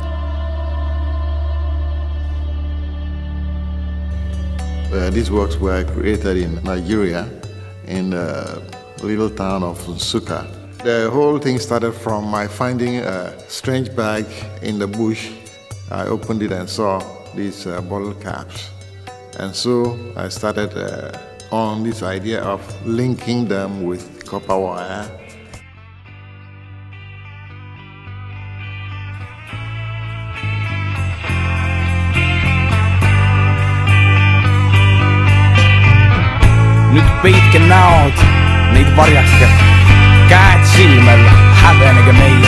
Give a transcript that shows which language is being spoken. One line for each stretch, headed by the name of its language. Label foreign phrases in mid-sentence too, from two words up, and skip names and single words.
English: These works were created in Nigeria, in the little town of Nsukka. The whole thing started from my finding a strange bag in the bush. I opened it and saw these bottle caps. And so I started on this idea of linking them with copper wire.
Estonian: Nüüd peitke näod, neid varjake, käed silmel, häbenege meie.